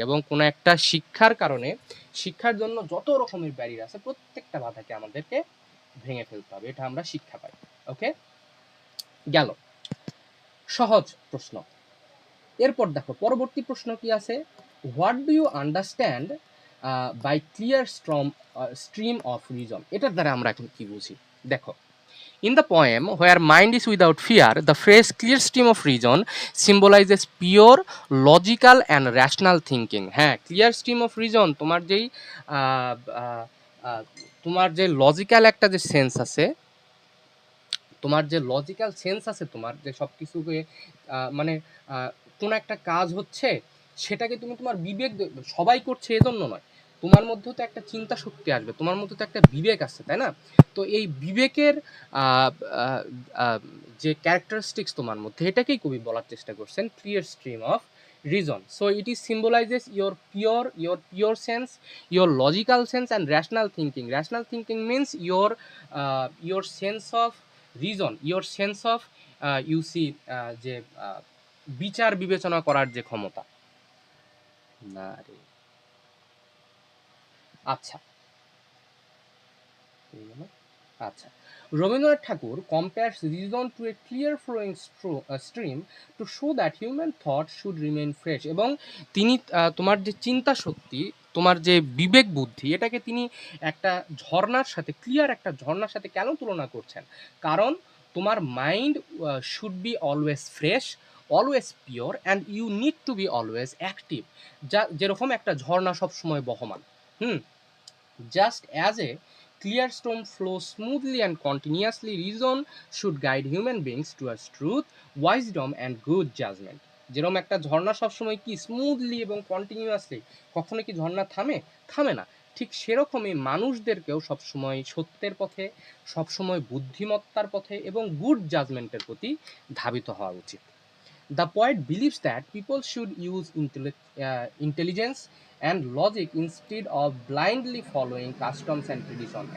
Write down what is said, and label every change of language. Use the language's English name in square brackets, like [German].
[Bangla] এবং কোনো একটা শিক্ষার কারণে শিক্ষার জন্য যত রকমের ব্যারিয়ার আছে প্রত্যেকটা বাধাকে আমাদেরকে ভেঙে ফেলতে হবে, এটা আমরা শিক্ষা পাই। ওকে, গেল সহজ প্রশ্ন। এরপর দেখো পরবর্তী প্রশ্ন কি আছে, [English] What do you understand by clear stream of reason. [Bangla] এটার দ্বারা আমরা এখন কি বুঝি দেখো। [English] In the poem where mind is without fear, the phrase clear stream of reason symbolizes pure logical and rational thinking। [Bangla] হ্যাঁ, [English] clear stream of reason [Bangla] তোমার যেই আহ, আহ, আহ, তোমার যে লজিক্যাল একটা যে সেন্স আছে, তোমার যে লজিক্যাল সেন্স আছে, তোমার যে সব কিছুকে মানে আহ, কোনো একটা কাজ হচ্ছে সেটাকে তুমি তোমার বিবেক সবাই করছে এজন্য নয়, তোমার মধ্যেও তো একটা চিন্তা শক্তি আসবে, তোমার মধ্যে তো একটা বিবেক আছে, তাই না? তো এই বিবেকের আহ, আহ, আহ, যে ক্যারেক্টারিস্টিক্স তোমার মধ্যে, এটাকেই কবি বলার চেষ্টা করছেন clear stream of reason. [English] So it is symbolizes your pure sense, your logical sense and rational thinking. Rational thinking means your sense of reason, your sense of you see, [Bangla] যে বিচার বিবেচনা করার যে ক্ষমতা। [English] না রে, আচ্ছা আচ্ছা, Rabindranath Thakur compares reason to a clear flowing stream to show that human thought should remain fresh. [Bangla] এবং তিনি তোমার যে চিন্তা শক্তি, তোমার যে বিবেক বুদ্ধি, এটাকে তিনি একটা ঝর্ণার সাথে, ক্লিয়ার একটা ঝর্ণার সাথে কেন তুলনা করছেন? কারণ তোমার [English] Mind should be always fresh, always pure, and you need to be always active. [Bangla] যা যেরকম একটা ঝর্ণা সবসময় বহমান, হুম, [English] Just as a clear storm flows smoothly and continuously, reason should guide human beings towards truth, wisdom and good judgment. [Bangla] যেরকম একটা ঝর্ণা সবসময় কি smoothly এবং কন্টিনিউয়াসলি, কখনো কি ঝর্ণা থামে? থামে না। ঠিক সেরকমই মানুষদেরকেও সবসময় সত্যের পথে, সবসময় বুদ্ধিমত্তার পথে এবং গুড জাজমেন্টের প্রতি ধাবিত হওয়া উচিত। [English] The poet believes that people should use intelligence and logic instead of blindly following customs and tradition.